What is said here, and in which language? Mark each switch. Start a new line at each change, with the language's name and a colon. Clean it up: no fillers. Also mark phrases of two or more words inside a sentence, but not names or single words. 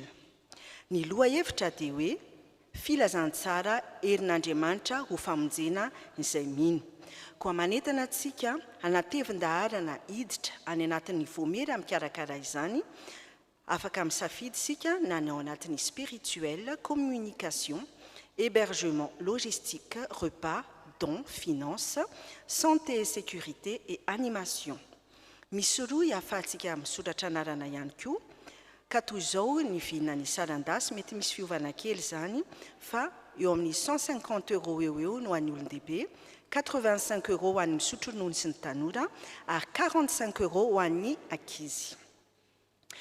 Malagasy: Ny loha hevitra dia hoe filazantsara herin'Andriamanitra ho famonjena izay mino. Koa manentana antsika anatevin-daharana hiditra any anatin'ny voamera mikarakara izany, afaka misafidy sika na ny ao anatin'ny spirituel,
French: communication, hébergement logistique, repas, dons, finances, santé et sécurité et animation.
Malagasy: Misy roa ahafahantsika misoratra anarana ihany koa, ka toy izao ny vinana ny sarandasy mety misy fiovana kely zany fa eo amin'ny 150 € eo no an'ny olon-dehibe, 85 € ho an'ny misotro ronono sy ny tanora ary 45 € ho an'ny ankizy.